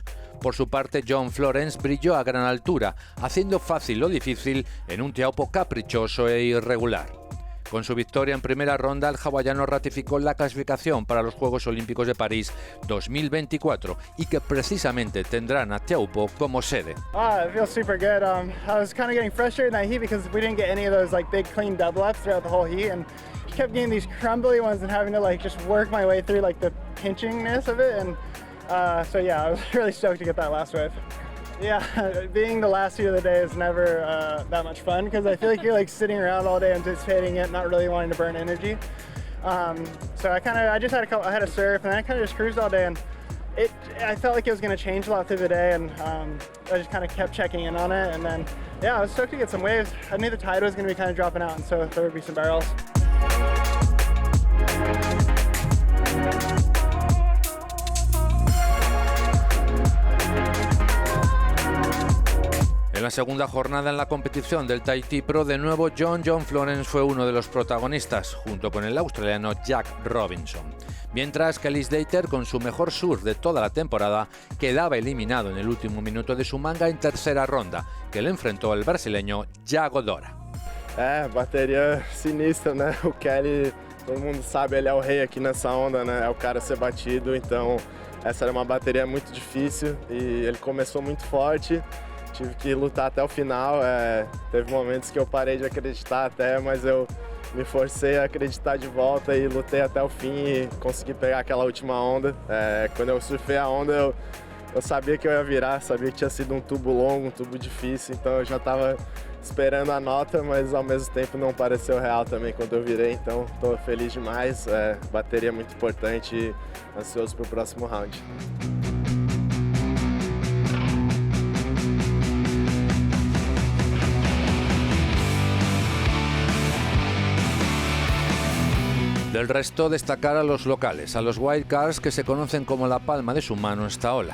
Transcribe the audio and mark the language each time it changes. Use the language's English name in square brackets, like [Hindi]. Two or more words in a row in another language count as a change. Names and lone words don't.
[Spanish] Por su parte, John Florence brilló a gran altura, haciendo fácil lo difícil en un Taupo caprichoso e irregular. Con su victoria en primera ronda, el hawaiano ratificó la clasificación para los Juegos Olímpicos de París 2024 y que precisamente tendrán a Taupo como sede. [English] It feels super good. I was kind of getting frustrated in that heat because we didn't get any of those big clean double ups throughout the whole heat, and kept getting these crumbly ones and having to just work my way through the pinchingness of it, and so yeah, I was really stoked to get that last wave. Yeah, being the last heat of the day is never that much fun because I feel like you're sitting around all day anticipating it, not really wanting to burn energy. So I just had I had a surf and I kind of just cruised all day, and I felt like it was going to change a lot through the day, and I just kind of kept checking in on it, and then yeah, I was stoked to get some waves. I knew the tide was going to be kind of dropping out, and so there would be some barrels. [Spanish] En la segunda jornada en la competición del Tahiti Pro, de nuevo John Florence fue uno de los protagonistas, junto con el australiano Jack Robinson. Mientras que Ellis Dater, con su mejor surf de toda la temporada, quedaba eliminado en el último minuto de su manga en tercera ronda, que le enfrentó el brasileño Yago Dora. [Portuguese] Bateria sinistra, né? O Kelly, todo mundo sabe, ele é o rei aqui nessa onda, né? É o cara a ser batido, então essa era uma bateria muito difícil e ele começou muito forte. Tive que lutar até o final, teve momentos que eu parei de acreditar até, mas eu me forcei a acreditar de volta e lutei até o fim e consegui pegar aquela última onda. Quando eu surfei a onda, eu sabia que eu ia virar, sabia que tinha sido um tubo longo, um tubo difícil, então eu já estava esperando a nota, mas ao mesmo tempo não pareceu real também quando eu virei, então estou feliz demais, bateria muito importante e ansioso para o próximo round. [Spanish] Del resto, destacar a los locales, a los wildcards que se conocen como la palma de su mano esta ola.